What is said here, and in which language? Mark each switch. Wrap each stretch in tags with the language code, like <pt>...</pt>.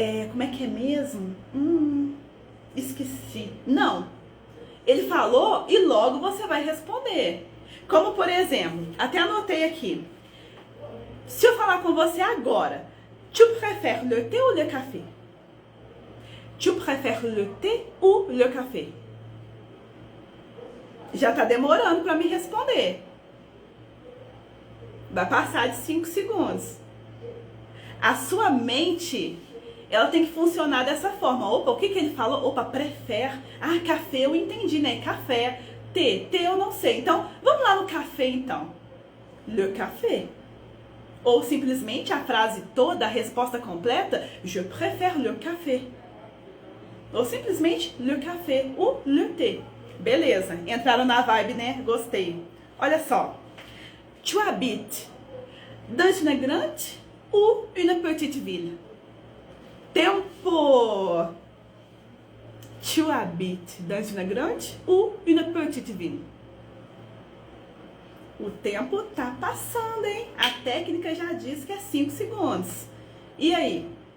<pt>Como é que é mesmo? Esqueci. Não. Ele falou e logo você vai responder. Como por exemplo, até anotei aqui. Se eu falar com você agora,</pt> <fr>tu préfères le thé ou le café? Tu préfères le thé ou le café?</fr> <pt>Já tá demorando para me responder. Vai passar de 5 segundos. A sua mente, ela tem que funcionar dessa forma. Opa, o que ele falou? Opa, prefere. Ah, café eu entendi, né? Café. Thé eu não sei. Então, vamos lá no café, então.</pt> <fr>Le café.</fr> <pt>Ou simplesmente a frase toda, a resposta completa.</pt> <fr>Je préfère le café.</fr> <pt>Ou simplesmente</pt> <fr>le café ou le thé.</fr> <pt>Beleza, entraram na vibe, né? Gostei. Olha só.</pt> <fr>Tu habites dans une grande ou une petite ville? Tempo. Tu habites dans une grande ou une petite ville?</fr> <pt>O tempo tá passando, hein? A técnica já diz que é 5 segundos. E aí?</pt>